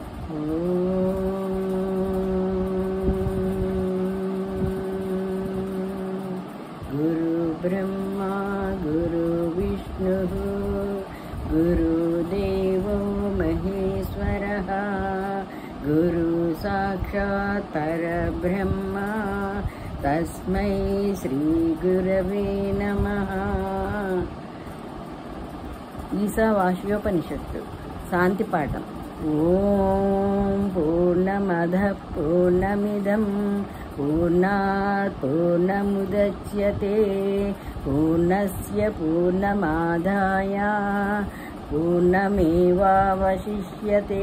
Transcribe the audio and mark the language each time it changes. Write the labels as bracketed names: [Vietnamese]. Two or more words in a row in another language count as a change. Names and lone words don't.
[Sanskrit] गुरुब्रह्मा गुरुविष्णुः गुरुदेवो महेश्वरः गुरुसाक्षात् परब्रह्मा तस्मै श्रीगुरवे नमः। [Telugu] ఈశావాస్యోపనిషత్తు శాంతి పాఠం. [Sanskrit] ఓం పూర్ణమదః పూర్ణమిదం పూర్ణాత్ పూర్ణముదచ్యతే పూర్ణస్య పూర్ణమాదాయ పూర్ణమేవావశిష్యతే.